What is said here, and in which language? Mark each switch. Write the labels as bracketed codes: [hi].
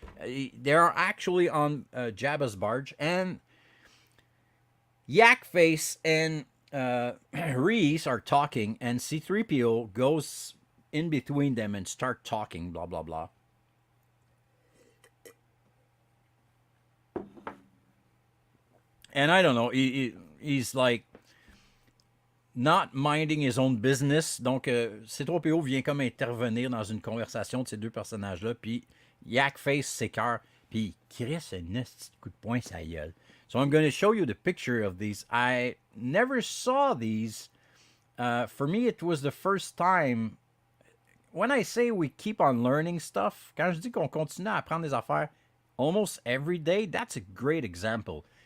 [en] They are actually on Jabba's barge, and Yak Face and Reese are talking, and C-3PO goes in between them and start talking, blah, blah, blah. And I don't know, he's like not minding his own business. [fr] Donc, C-3PO vient comme intervenir dans une conversation de ces deux personnages-là, puis Yak Face s'écœure, puis il crisse un petit coup de poing sa gueule. [en] So I'm going to show you the picture of these. I never saw these. For me, it was the first time. When I say we keep on learning stuff, quand je dis qu'on continue à apprendre des affaires almost every day, that's a great example.